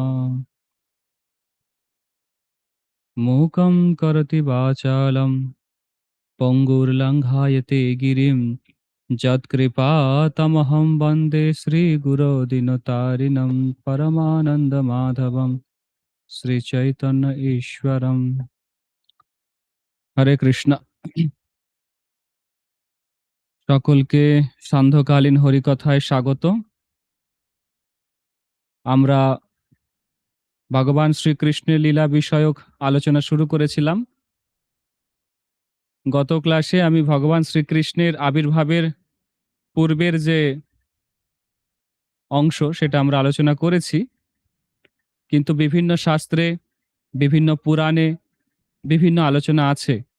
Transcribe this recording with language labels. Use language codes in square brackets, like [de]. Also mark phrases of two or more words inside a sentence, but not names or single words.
[sa] मूकं करोति वाचालं पङ्गुर्लङ्घयते गिरिं यत्कृपातमहं वन्दे श्रीगुरो दीनतारिणं परमानन्दमाधवं श्रीचैतन्य ईश्वरं। हरे কৃষ্ণ। [bn] সকলকে সান্ধ্যকালীন হরিকথায় স্বাগত। আমরা ভগবান শ্রীকৃষ্ণের লীলা বিষয়ক আলোচনা শুরু করেছিলাম। গত ক্লাসে আমি ভগবান শ্রীকৃষ্ণের আবির্ভাবের পূর্বের যে অংশ সেটা আমরা আলোচনা করেছি, কিন্তু বিভিন্ন শাস্ত্রে, বিভিন্ন পুরাণে বিভিন্ন আলোচনা আছে।